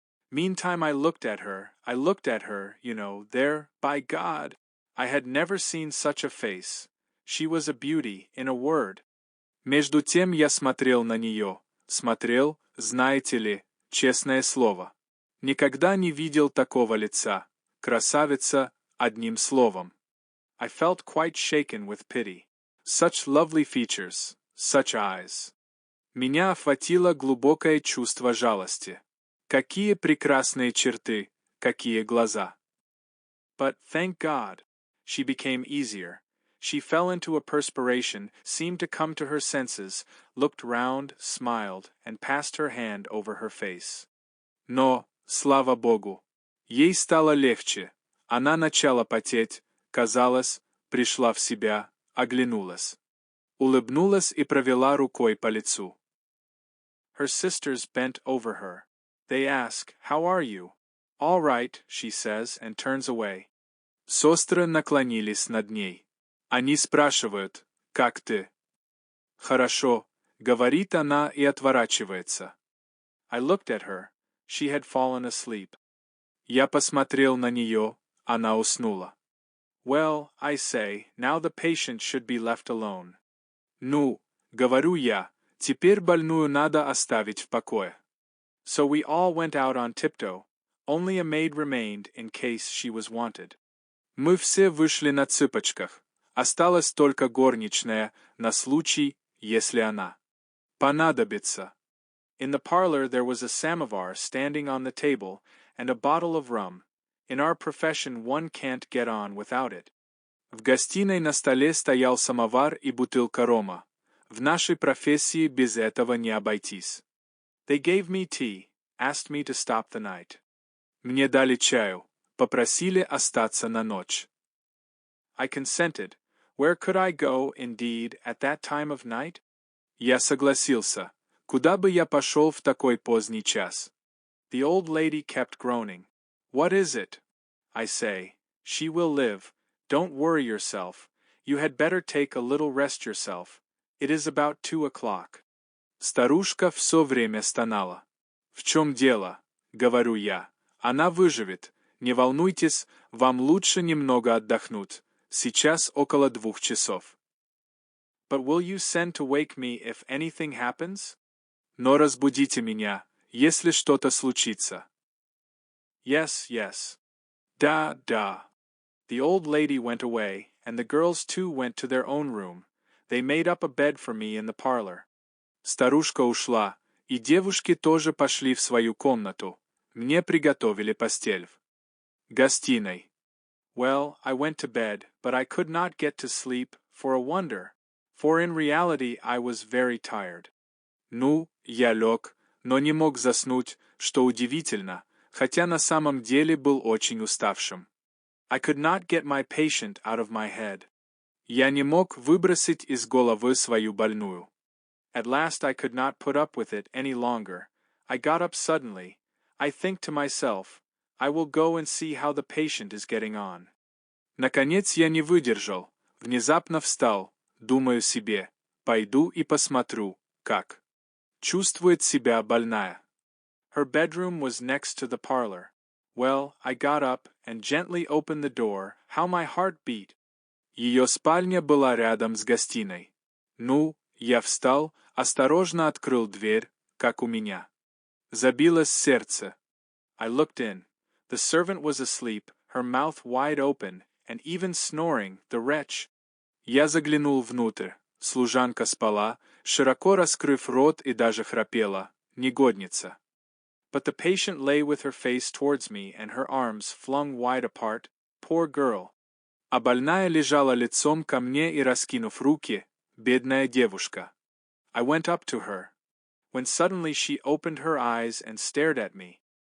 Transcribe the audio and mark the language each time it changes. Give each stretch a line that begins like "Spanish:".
English: Meantime I looked at her, you know, there, by God, I had never seen such a face. She was a beauty, in a word.
Russian: Между тем я смотрел на нее, смотрел, знаете ли, честное слово. Никогда не видел такого лица, красавица, одним словом.
English: I felt quite shaken with pity. Such lovely features, such eyes.
Russian: Меня охватило глубокое чувство жалости. Какие прекрасные черты, какие глаза.
English: But, thank God, she became easier. She fell into a perspiration, seemed to come to her senses, looked round, smiled, and passed her hand over her face.
Russian: Но, слава Богу, ей стало легче. Она начала потеть, казалось, пришла в себя, оглянулась. Улыбнулась и провела рукой по лицу.
English: Her sisters bent over her. They ask, how are you? All right, she says, and turns away.
Russian: Сестры наклонились над ней. Они спрашивают, как ты? Хорошо, говорит она и отворачивается.
English: I looked at her. She had fallen asleep.
Russian: Я посмотрел на нее, она уснула.
English: Well, I say, now the patient should be left alone.
Russian: Ну, говорю я, теперь больную надо оставить в покое.
English: So we all went out on tiptoe. Only a maid remained in case she was wanted.
Russian: Мы все вышли на цыпочках. Осталась только горничная на случай, если она понадобится.
English: In the parlor there was a samovar standing on the table and a bottle of rum. In our profession one can't get on without it.
Russian: В гостиной на столе стоял самовар и бутылка рома. В нашей профессии без этого не обойтись.
English: They gave me tea, asked me to stop the night.
Russian: Мне дали чаю, попросили остаться на ночь.
English: I consented. Where could I go, indeed, at that time of night?
Russian: Я согласился. Куда бы я пошел в такой поздний час?
English: The old lady kept groaning. What is it? I say, she will live. Don't worry yourself. You had better take a little rest yourself. It is about 2 o'clock.
Russian: Старушка все время стонала. В чем дело? Говорю я. Она выживет. Не волнуйтесь, вам лучше немного отдохнуть. Сейчас около 2 часов.
English: But will you send to wake me if anything happens?
Russian: Но разбудите меня, если что-то случится.
English: Yes, yes.
Russian: Da, da.
English: The old lady went away, and the girls too went to their own room. They made up a bed for me in the parlor.
Russian: Старушка ушла, и девушки тоже пошли в свою комнату. Мне приготовили постель. Гостиной.
English: Well, I went to bed, but I could not get to sleep, for a wonder, for in reality I was very tired.
Russian: Ну, я лег, но не мог заснуть, что удивительно, хотя на самом деле был очень уставшим.
English: I could not get my patient out of my head.
Russian: Я не мог выбросить из головы свою больную.
English: At last I could not put up with it any longer. I got up suddenly. I think to myself, I will go and see how the patient is getting on.
Russian: Наконец я не выдержал, внезапно встал, думаю себе, пойду и посмотрю, как чувствует себя больная.
English: Her bedroom was next to the parlor. Well, I got up and gently opened the door. How my heart beat!
Russian: Ее спальня была рядом с гостиной. Ну, я встал, осторожно открыл дверь, как у меня. Забилось сердце.
English: I looked in. The servant was asleep, her mouth wide open, and even snoring, the wretch.
Russian: Я заглянул внутрь. Служанка спала, широко раскрыв рот и даже храпела. Негодница.
English: But the patient lay with her face towards me and her arms flung wide apart. Poor girl.
Russian: А больная лежала лицом ко мне и раскинув руки. Бедная девушка.
English: I went up to her. When suddenly she opened her eyes and stared at me.